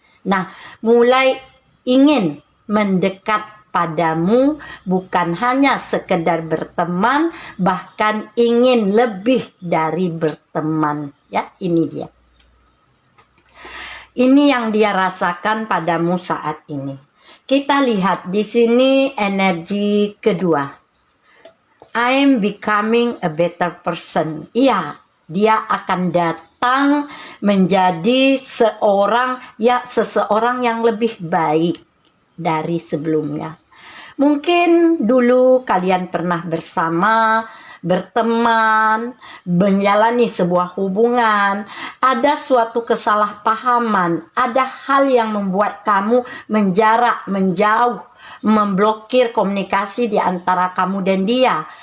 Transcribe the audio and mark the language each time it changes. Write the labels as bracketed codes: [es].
[id] Nah, mulai ingin mendekat padamu, bukan hanya sekedar berteman, bahkan ingin lebih dari berteman. Ya, ini dia. Ini yang dia rasakan padamu saat ini. Kita lihat di sini energi kedua. [en] I'm becoming a better person. [id] Iya, dia akan datang menjadi seseorang yang lebih baik dari sebelumnya. Mungkin dulu kalian pernah bersama, berteman, menjalani sebuah hubungan, ada suatu kesalahpahaman, ada hal yang membuat kamu menjarak, menjauh, memblokir komunikasi di antara kamu dan dia.